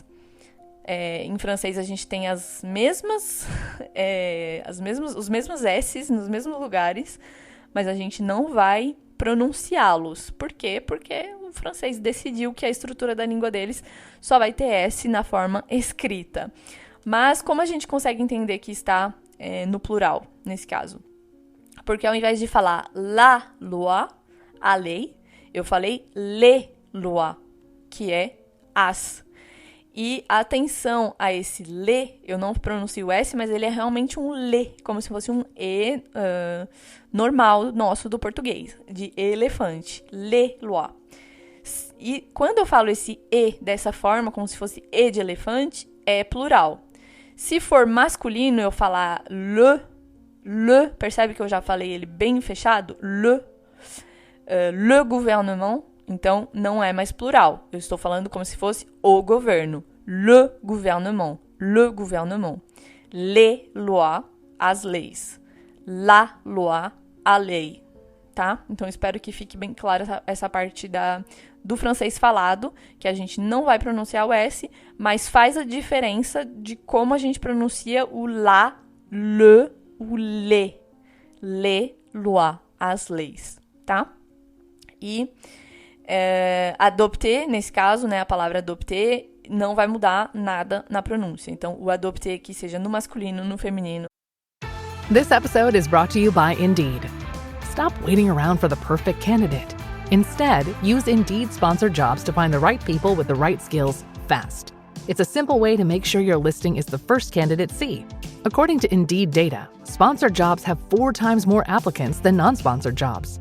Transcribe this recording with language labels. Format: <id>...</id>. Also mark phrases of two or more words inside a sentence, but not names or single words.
<pt>Em francês a gente tem os mesmos S's nos mesmos lugares, mas a gente não vai pronunciá-los. Por quê? Porque o francês decidiu que a estrutura da língua deles só vai ter S na forma escrita. Mas como a gente consegue entender que está no plural, nesse caso? Porque ao invés de falar</pt> <fr>la loi,</fr> <pt>a lei, eu falei</pt> <fr>les lois,</fr> <pt>que é as. E atenção a esse le, eu não pronuncio o S, mas ele é realmente um le, como se fosse um E normal nosso do português, de elefante,</pt> <fr>les lois.</fr> <pt>E quando eu falo esse E dessa forma, como se fosse E de elefante, é plural. Se for masculino, eu falar le, percebe que eu já falei ele bem fechado?</pt> <fr>Le gouvernement.</fr> <pt>Então, não é mais plural. Eu estou falando como se fosse o governo.</pt> <fr>Le gouvernement. Le gouvernement. Les lois,</fr> <pt>as leis.</pt> <fr>La loi,</fr> <pt>a lei. Tá? Então, espero que fique bem clara essa parte do francês falado, que a gente não vai pronunciar o S, mas faz a diferença de como a gente pronuncia o la, le, o le.</pt> <fr>Les lois,</fr> <pt>as leis. Tá? E adopter, nesse caso, né, a palavra adopter, não vai mudar nada na pronúncia. Então, o adopter que seja no masculino, no feminino.</pt> <en>This episode is brought to you by Indeed. Stop waiting around for the perfect candidate. Instead, use Indeed sponsored jobs to find the right people with the right skills fast. It's a simple way to make sure your listing is the first candidates see. According to Indeed data, sponsored jobs have 4 times more applicants than non-sponsored jobs.</en>